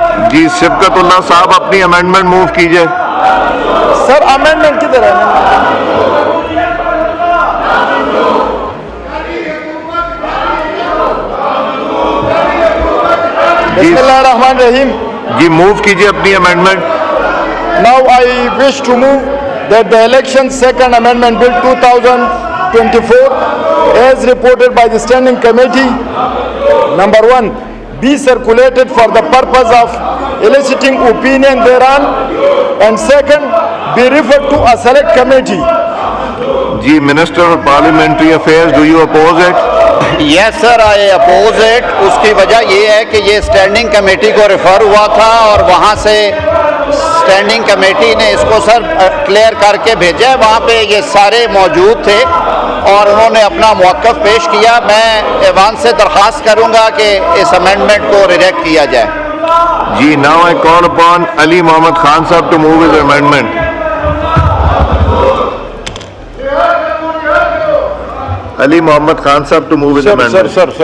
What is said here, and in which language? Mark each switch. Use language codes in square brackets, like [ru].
[ur] جی سبکتاللہ صاحب اپنی amendment move کیجئے. سر امینڈمنٹ کدھر ہے؟ بسم اللہ الرحمن الرحیم. جی موو کیجئے اپنی amendment. [en] Now I wish to move that the election second amendment bill 2024 as reported by the standing committee, number 1, be circulated for the purpose of eliciting opinion thereon, and second, be referred to a select committee. جی Minister of Parliamentary Affairs, do you oppose it? Yes sir I oppose it. [ur] اس کی وجہ یہ ہے کہ یہ standing committee کو refer ہوا تھا اور وہاں سے اسٹینڈنگ کمیٹی نے اس کو سر کلیئر کر کے بھیجا ہے. وہاں پہ یہ سارے موجود تھے اور انہوں نے اپنا موقف پیش کیا. میں ایوان سے درخواست کروں گا کہ اس امینڈمنٹ کو ریجیکٹ کیا جائے. [en] جی now I call upon Ali Muhammad Khan Sahab to move his amendment. Ali Muhammad Khan Sahab to move his amendment.